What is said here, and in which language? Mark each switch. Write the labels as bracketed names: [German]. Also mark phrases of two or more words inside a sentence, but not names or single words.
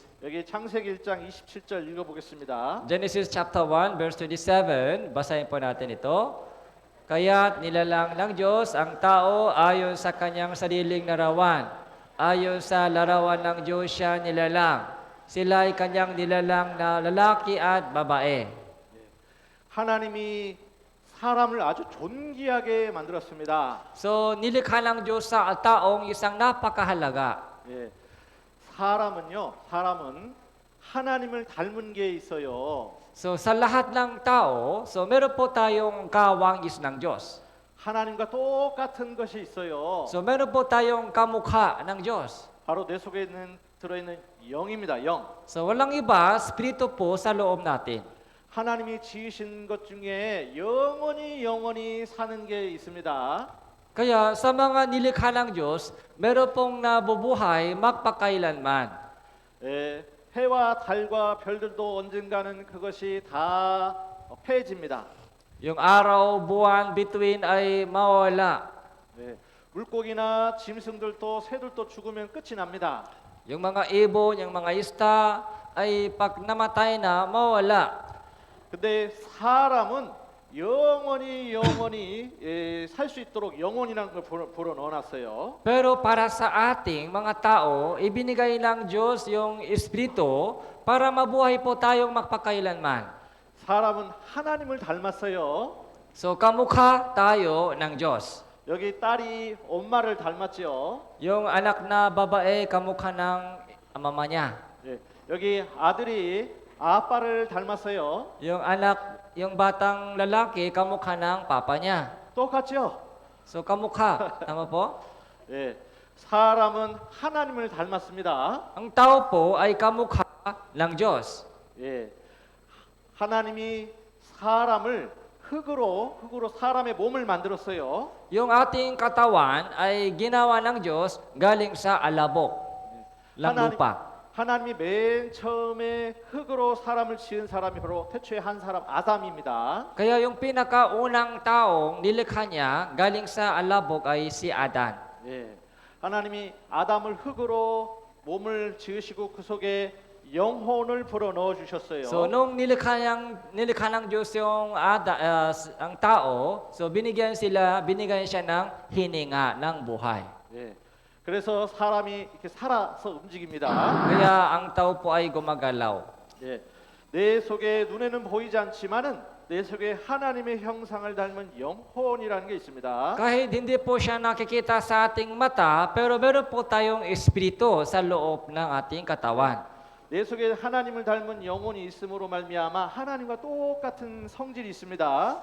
[Korean] 여기 창세기 1장 27절 읽어보겠습니다. [English] Genesis chapter 1 verse 27, [Filipino] basahin po natin ito. Kaya't nilalang ng Diyos ang tao ayon sa kanyang sariling larawan. Ayon sa larawan ng Diyos siya nilalang. Sila ay kanyang nilalang na lalaki at babae. [Korean] 하나님이 사람을 아주 존귀하게 만들었습니다. [Filipino] So nilikha ng Diyos sa taong isang napakahalaga. [Korean] 예. 사람은 하나님을 닮은 게 있어요. [Filipino] So sa lahat ng tao, so meron po tayong kawangis ng Diyos. [Korean] 하나님과 똑같은 것이 있어요. [Filipino] So meron po tayong kamukha ng Diyos. [Korean] 바로 내 속에 들어있는 영입니다. 영. [Filipino] So walang iba, spirito po sa loob natin. [Korean] 하나님이 지으신 것 중에 영원히 사는 게 있습니다. [Filipino] Kaya sa mga nilikha ng Diyos, meron pong nabubuhay magpakailanman. [Korean] 예, 해와 달과 별들도 언젠가는 그것이 다 패해집니다. [Filipino] Yung araw, buwan, between ay mawala. [Korean] 네, 물고기나 짐승들도 새들도 죽으면 끝이 납니다. [Filipino] Yung mga ibon, yung mga isda ay pag namatay na, mawala. [Korean] 근데 사람은 영원히 살 수 있도록 영혼이라는 걸 불어 넣어놨어요. [Filipino] Pero para sa ating mga tao, ibinigay ng Diyos yung Espiritu para mabuhay po tayong magpakailanman. [Korean] 사람은 하나님을 닮았어요. [Filipino] So kamukha tayo ng Diyos. [Korean] 여기 딸이 엄마를 닮았지요. [Filipino] Yung anak na babae, kamukha ng mama niya. [Korean] 예, 여기 아들이 아빠를 닮았어요. [Filipino] Yung anak, yung batang lalaki, kamukha ng papa niya. [Korean] 똑같죠? [Filipino] So kamukha, tama po? [Korean] 예, 사람은 하나님을 닮았습니다. [Filipino] Ang tao po ay kamukha ng Diyos. [Korean] 예, 하나님이 사람을 흙으로 사람의 몸을 만들었어요. [Filipino] Yung ating katawan ay ginawa ng Diyos galing sa alabok ng lupa. [Korean] 하나님이 맨 처음에 흙으로 사람을 지은 사람이 바로 태초에 한 사람 아담입니다. [Filipino] Kaya yung pinakaunang taong nilikha niya galing sa alabok ay si Adan. [Korean] 예, 하나님이 아담을 흙으로 몸을 지으시고 그 속에 영혼을 불어 넣어 주셨어요. [Filipino] So nung nilikha ng Diyos yung ang tao, so binigyan siya ng hininga ng buhay. [Korean] 예, 그래서 사람이 이렇게 살아서 움직입니다. [Filipino] Kaya ang tao po ay gumagalaw. [Korean] 예, 내 속에 눈에는 보이지 않지만은 내 속에 하나님의 형상을 닮은 영혼이라는 게 있습니다. [Filipino] Kahit hindi po siya nakikita sa ating mata, pero meron po tayong espiritu sa loob ng ating katawan. [Korean] 내 속에 하나님을 닮은 영혼이 있음으로 말미암아 하나님과 똑같은 성질이 있습니다.